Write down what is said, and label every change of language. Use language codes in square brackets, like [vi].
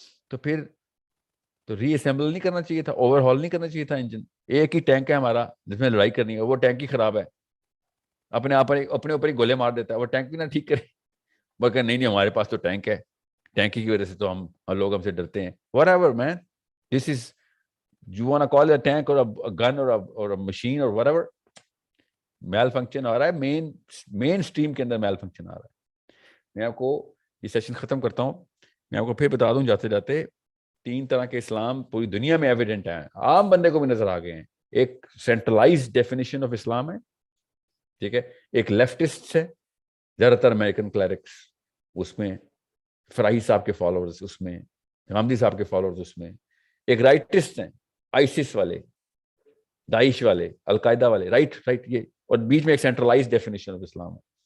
[ur] تو پھر تو ری اسمبل نہیں کرنا چاہیے تھا, اوور ہال نہیں کرنا چاہیے تھا انجن. ایک ہی ٹینک ہے ہمارا جس میں لڑائی کرنی ہے, وہ ٹینک ہی خراب ہے, اپنے اوپر ہی گولے مار دیتا ہے. وہ ٹینک بھی نہ ٹھیک کرے, وہ کہ نہیں ہمارے پاس تو ٹینک ہے, ٹینک کی وجہ سے تو ہم لوگ ہم سے ڈرتے ہیں. [en] whatever man, this is you want to call it a tank or a gun or a machine or whatever, malfunction [ur] آ رہا ہے, مین سٹریم کے اندر malfunction آ رہا ہے. میں آپ کو یہ سیشن ختم کرتا ہوں. میں آپ کو پھر بتا دوں جاتے جاتے, 3 طرح کے اسلام پوری دنیا میں ایویڈنٹ ہیں, عام بندے کو بھی نظر آ گئے ہیں. ایک سینٹرلائزڈ ڈیفینیشن آف اسلام ہے, ٹھیک ہے. ایک لیفٹسٹ ہے, زیادہ تر امریکن کلیرکس, اس میں فراہی صاحب کے فالوورز, اس میں غامدی صاحب کے فالوورز, اس میں ایک رائٹسٹ ہیں, آئسس والے, داعش والے, القاعدہ والے, رائٹ یہ, اور بیچ میں ایک سینٹرلائزڈ ڈیفینیشن آف اسلام ہے.